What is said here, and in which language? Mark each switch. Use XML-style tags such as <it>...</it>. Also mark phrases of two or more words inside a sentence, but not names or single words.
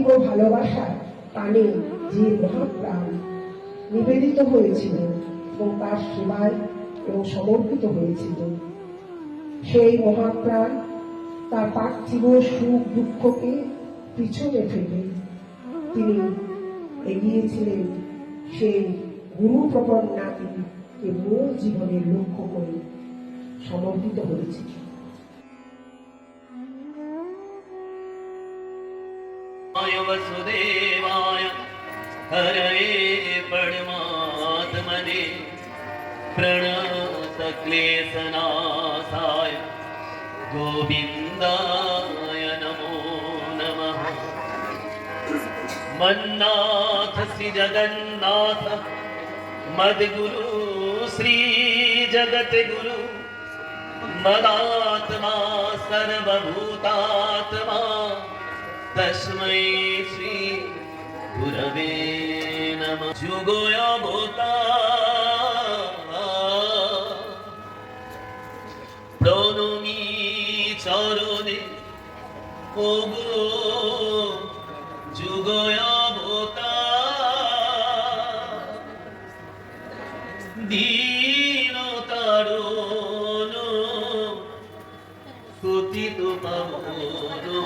<bn>ভালোবাসার টানে যে মহাপ্রাণ নিবেদিত হয়েছিল এবং তার সেবায় এবং সমর্পিত হয়েছিল, সেই মহাপ্রাণ তার পার্থিব সুখ দুঃখকে পিছনে ফেলে তিনি এগিয়েছিলেন সেই গুরু প্রপন্নাতিকে মূল জীবনের লক্ষ্য করে সমর্পিত হয়েছিল।</bn> <sa>वसुदेवाय हरये परमात्मने प्रणतक्लेशनाशाय गोविन्दाय नमो नमः। मन्नाथ श्री जगन्नाथ मद्गुरु श्री जगत गुरु मदात्मा सर्वभूतात्मा तस्मै श्री गुरवे नमः।</sa> <bn>जुगोऽवता প্রণমি চরণে ওগো যুগয়াবতা দীন তারুণ পতিত পাবন</bn>